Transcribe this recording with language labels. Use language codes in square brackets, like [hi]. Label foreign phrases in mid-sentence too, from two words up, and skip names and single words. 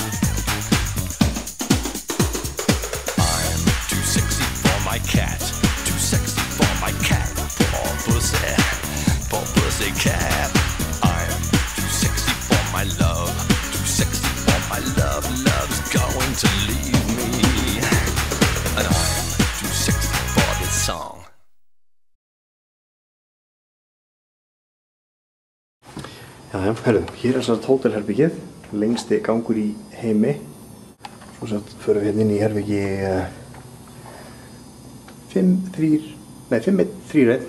[en] I'm too sexy for my cat, too sexy for my cat, poor pussy say cat. I'm too sexy for my love. Too sexy for my love. Love's going to leave me. And I'm too sexy for this song. [is] Jæja, herru, hér er satt hótelherbyggið, lengsti gangur í heimi. Svo satt förum við hérna inn í herbyggi 5-1-3-1.